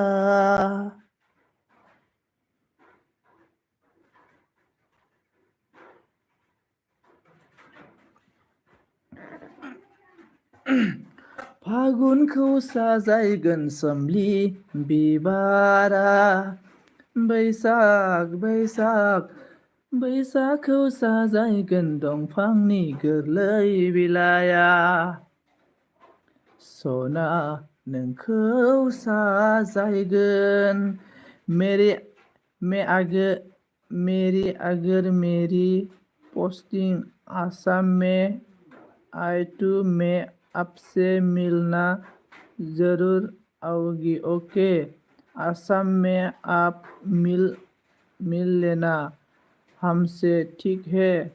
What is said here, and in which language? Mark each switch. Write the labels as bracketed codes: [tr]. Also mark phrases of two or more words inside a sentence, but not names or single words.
[brx] फागुनखौ साजायगोन सोमलि बिबारा, बैसाखौ साजायगोन दंफांनि गोरलै बिलाइया. [hi] सना [brx] नोंखौ साजायगोन [hi] मेरी अगर मेरी पोस्टिंग आसाम में आए तो मैं आपसे मिलना जरूर आऊंगी. ओके, आसाम में आप मिल लेना हमसे, ठीक है?